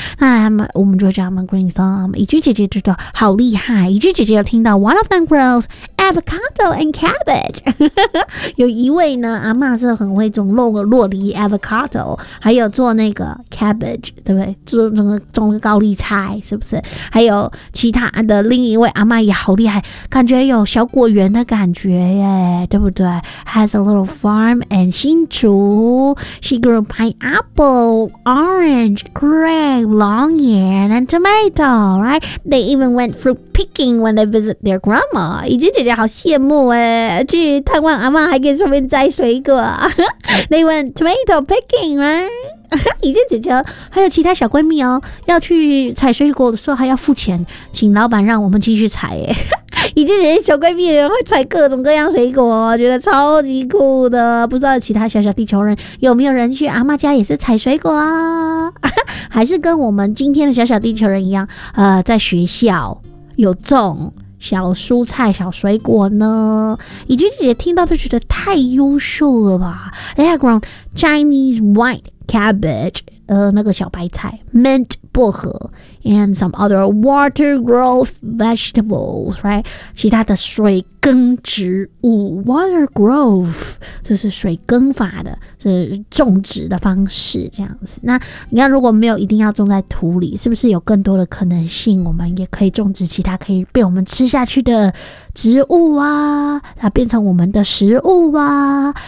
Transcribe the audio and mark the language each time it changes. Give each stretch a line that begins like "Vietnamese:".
Chinese: 那我们就叫他们 Green Thumb， 宜君姐姐就说好厉害，宜君姐姐有听到
English: One of them grows avocado and cabbage，
Chinese: 有一位呢阿嬷是很会种弄个洛梨 avocado， 还有做那个 cabbage， 对不对？种个高丽菜，是不是？还有其他的另一位阿嬷也好厉害，感觉有小果园的感觉耶，对不对？
English: Has a little farm in 新竹， She grew pineapple, orange, grape, 龙眼 and tomato, right? They even went fruit picking when they visit their grandma.
Chinese: 宜君姐姐好羡慕耶，去探望阿嬷还可以顺便摘水果。
English: They went tomato picking, right?
Chinese: 宜君姐姐还有其他小闺蜜哦，要去采水果的时候还要付钱，请老板让我们继续采耶。宜君姐姐小闺蜜也会采各种各样水果，觉得超级酷的。不知道其他小小地球人有没有人去阿嬷家也是采水果啊？还是跟我们今天的小小地球人一样，在学校有种小蔬菜小水果呢？宜君姐姐听到都觉得太优秀了吧。
English: They have grown Chinese whitecabbage,
Chinese: 那个小白菜
English: mint 薄荷 and some other water growth vegetables, right?
Chinese: 其他的水根植物 water growth, 这是水根法的，是种植的方式这样子。那你看如果没有一定要种在土里，是不是有更多的可能性，我们也可以种植其他可以被我们吃下去的植物啊，它变成我们的食物啊。